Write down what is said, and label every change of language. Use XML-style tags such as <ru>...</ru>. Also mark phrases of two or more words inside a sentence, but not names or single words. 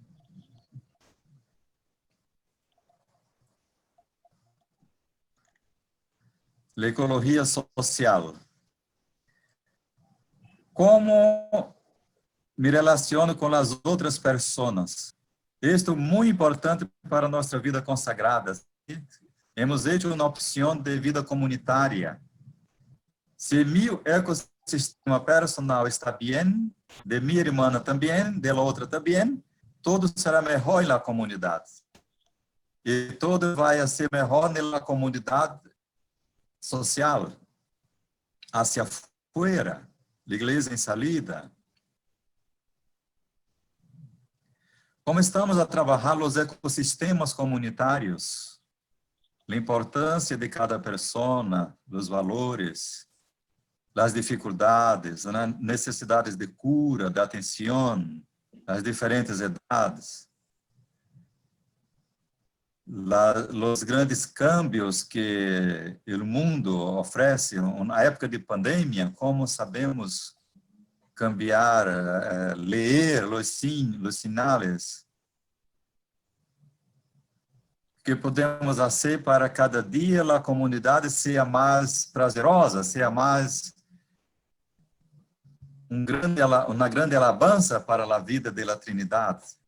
<pt>A ecologia social. Como me relaciono com as outras pessoas? Isto é muito importante para a nossa vida consagrada.</pt> <es>Hemos hecho</es> <pt>uma opção de vida comunitária. Se meu ecossistema personal está bem, de minha irmã também, de outra também, tudo será melhor na comunidade. E tudo vai ser melhor na comunidade social,</pt> <es>hacia afuera,</es> <pt>a igreja em salida. Como estamos a trabalhar os ecossistemas comunitários, a importância de cada persona, os valores, as dificuldades, as necessidades de cura, de atenção, as diferentes idades, os grandes cambios que o mundo oferece na época de pandemia, como sabemos cambiar, ler os sinais que podemos fazer para cada dia a comunidade seja mais prazerosa, seja mais uma grande alabança para a vida da Trindade.</pt>